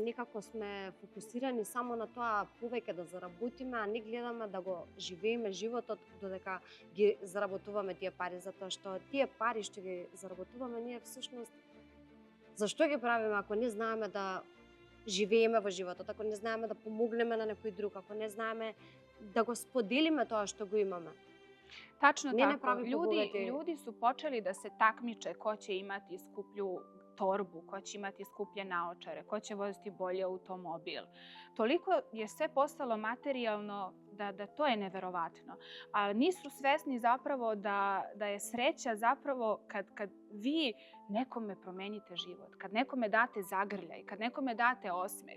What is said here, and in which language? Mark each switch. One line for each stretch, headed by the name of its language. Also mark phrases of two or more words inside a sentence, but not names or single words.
Macedonian: некако сме фокусирани само на тоа повеќе да заработиме, а не гледаме да го живееме животот додека ги заработуваме тие пари, затоа што тие пари што ги заработуваме ние всушност зашто ги правиме ако не знаеме да живееме во животот, ако не знаеме да помогнеме на некој друг, ако не знаеме да го споделиме тоа што го имаме.
Serbian: Tačno
Macedonian: Не не
Serbian: tako. pravi pobogati. Ljudi su počeli da se takmiče ko će imati skuplju torbu, ko će imati skuplje naočare, ko će voziti bolje automobil. Toliko je sve postalo materijalno da to je neverovatno. A nisu svesni zapravo da je sreća zapravo kad vi nekome promenite život, kad nekome date zagrljaj, kad nekome date osmeh.